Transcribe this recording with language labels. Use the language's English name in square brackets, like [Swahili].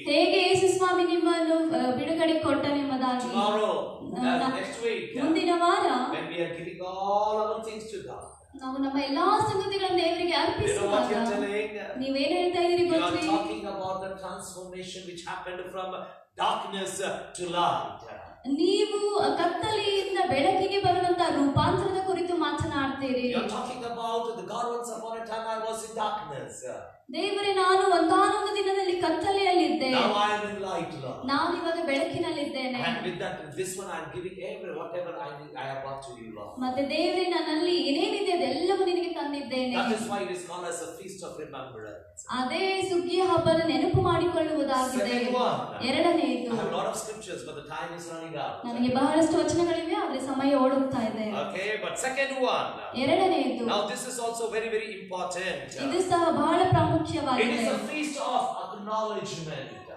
[Kannada] ಹೇಗೆ ಯೇಸು ಸ್ವಾಮಿ ನಿಮ್ಮನ್ನು ಬಿಡುಗಡೆ ಕೊಟ್ಟನೆಂಬುದಾಗಿ. [English] Tomorrow, next week, [Kannada] ಮುಂದಿನ ವಾರ [English] when we are giving all our things to God, [Kannada] ನಾವು ನಮ್ಮ ಎಲ್ಲಾ ಸಂಗತಿಗಳನ್ನು ದೇವರಿಗೆ [English] you know what [Kannada] ಅರ್ಪಿಸುವಾಗ [English] you're telling? [Kannada] ನೀವೇನ್ ಹೇಳ್ತಾ ಇದೀರಿ [English] You are [Kannada] ಗೊತ್ತ್ರಿ? [English] talking about the transformation which happened from darkness to light. [Kannada] ನೀವು ಕತ್ತಲೆಯಿಂದ ಬೆಳಕಿಗೆ ಬರುವಂತ ರೂಪಾಂತರದ ಕುರಿತು ಮಾತನಾಡ್ತೀರಿ. [English] You are talking about the God, once upon a time I was in darkness. [Kannada] ದೇವರೇ, ನಾನು ಒಂದಾನೊಂದು ದಿನದಲ್ಲಿ ಕತ್ತಲೆಯಲ್ಲಿದ್ದೆ, [English] Now I am in light, Lord. [Kannada] ನಾನು ಇವಾಗ ಬೆಳಕಿನಲ್ಲಿದ್ದೇನೆ. [English] And with that, this one I am giving whatever I need, I have brought to you, Lord. [Kannada] ಮತ್ತೆ ದೇವರೇ, ನನ್ನಲ್ಲಿ ಏನೇನಿದೆ ಅದೆಲ್ಲವೂ ನಿನಗೆ ತಂದಿದ್ದೇನೆ. [English] That is why it is called as a feast of remembrance. [Kannada] ಅದೇ ಸುಗ್ಗಿಯ ಹಬ್ಬದ ನೆನಪು ಮಾಡಿಕೊಳ್ಳುವುದಾಗಿದೆ. [English] Second one. [Kannada] ಎರಡನೆಯದು, [English] I have a lot of scriptures, but the time is running out. [Kannada] ನನಗೆ ಬಹಳಷ್ಟು ವಚನಗಳಿವೆ, ಆದ್ರೆ ಸಮಯ ಓಡುತ್ತಾ ಇದೆ. [English] Okay, but second one. [Kannada] ಎರಡನೆಯದು, [English] Now this is also very, very important. [Kannada] ಇದು ಸಹ ಬಹಳ [English] It [Kannada] ಪ್ರಾಮುಖ್ಯವಾಗಿದೆ. [English] is a feast of acknowledgement.